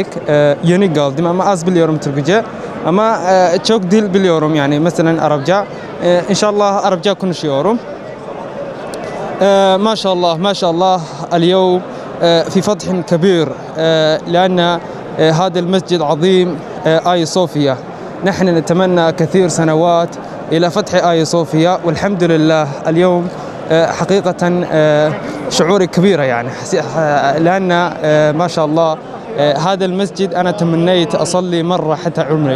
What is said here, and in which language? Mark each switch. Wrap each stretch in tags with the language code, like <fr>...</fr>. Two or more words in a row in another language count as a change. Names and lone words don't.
<tr>Yeni geldim ama az biliyorum Türkçe. Ama çok dil biliyorum yani mesela Arapça. İnşallah Arapça konuşuyorum.</tr> <ar>ما شاء الله ما شاء الله اليوم في فتح كبير لأن هذا المسجد عظيم آيا صوفيا. نحن نتمنى كثير سنوات إلى فتح آيا صوفيا والحمد لله اليوم حقيقة شعوري كبيرة يعني لأن ما شاء الله هذا المسجد أنا تمنيت أصلي مرة حتى عمري.</ar>